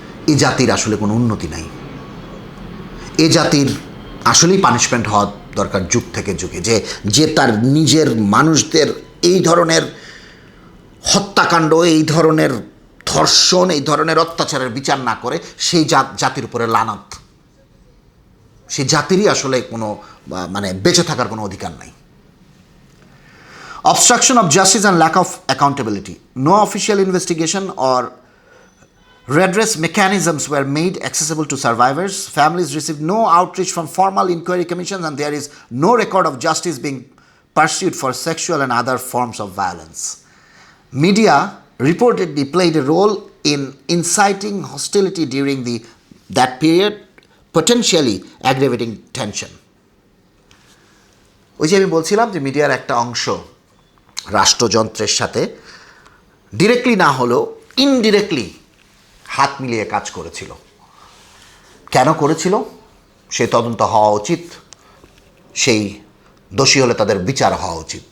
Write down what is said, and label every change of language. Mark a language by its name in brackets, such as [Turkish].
[Bangla] এই জাতির আসলে কোনো উন্নতি নাই। এ জাতির আসলেই পানিশমেন্ট হওয়া দরকার যুগ থেকে যুগে, যে তার নিজের মানুষদের এই ধরনের হত্যাকাণ্ড, এই ধরনের ধর্ষণ, এই ধরনের অত্যাচারের বিচার না করে, সেই জাতির উপরে লানত। সেই জাতিরই আসলে কোনো বেঁচে থাকার কোনো অধিকার নাই। [English] Obstruction of justice and lack of accountability. No official investigation or redress mechanisms were made accessible to survivors. Families received no outreach from formal inquiry commissions, and there is no record of justice being pursued for sexual and other forms of violence. Media reportedly played a role in inciting hostility during that period, potentially aggravating tension. [Bangla] ওই যে আমি বলছিলাম যে মিডিয়ার একটা অংশ রাষ্ট্রযন্ত্রের সাথে directly না হলেও ইনডিরেক্টলি হাত মিলিয়ে কাজ করেছিল। কেন করেছিল সে তদন্ত হওয়া উচিত, সেই দোষী হলে তাদের বিচার হওয়া উচিত।